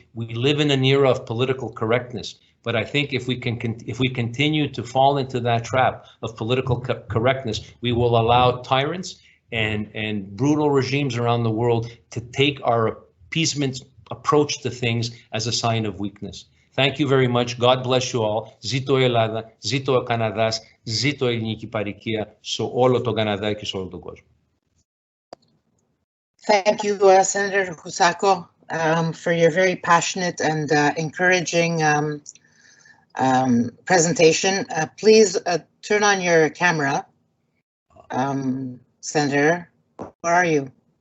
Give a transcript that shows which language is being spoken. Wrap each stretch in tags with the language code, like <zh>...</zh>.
<en>We live in an era of political correctness, but I think if we continue to fall into that trap of political correctness, we will allow tyrants and brutal regimes around the world to take our appeasement approach to things as a sign of weakness. Thank you very much. God bless you all.</en> <el>Ζήτω η Ελλάδα, ζήτω ο Καναδάς, ζήτω η ελληνική παροικία σε όλο τον Καναδά και σε όλο τον κόσμο.</el> <en>Thank you, Senator Husako, for your very passionate and encouraging presentation. Please turn on your camera. Senator, where are you?</en>